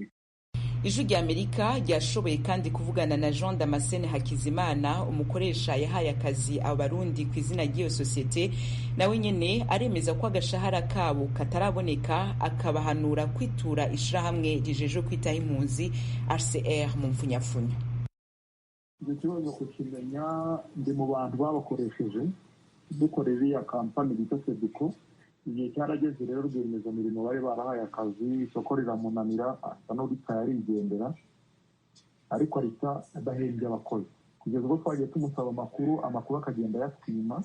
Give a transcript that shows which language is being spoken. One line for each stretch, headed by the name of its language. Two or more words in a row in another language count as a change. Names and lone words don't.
Rundi: Ijwi ry'Amerika ryashoboye kandi kuvugana na Jean Damascene Hakizimana, umukoresha yahaye akazi abarundi ku izina ry'iyo sosiyete, nawe nyene aremeza ko agashahara kabo kataraboneka, akabahanura kwitura ishirahamwe rijeje kwitaho impunzi RCR mu mfunyafunya. Icyo kibazo kukimenya ndi mu bantu babakoresheje dukorera iya kampani bita Sediko. Igihe cyarageze rero rwiyemezamirimo bari barahaye akazi, isoko riramunanira asa n'uritaye arigendera, ariko arita adahembye abakozi kugeza ubwo twagiye tumusaba amakuru akagenda ayatwima.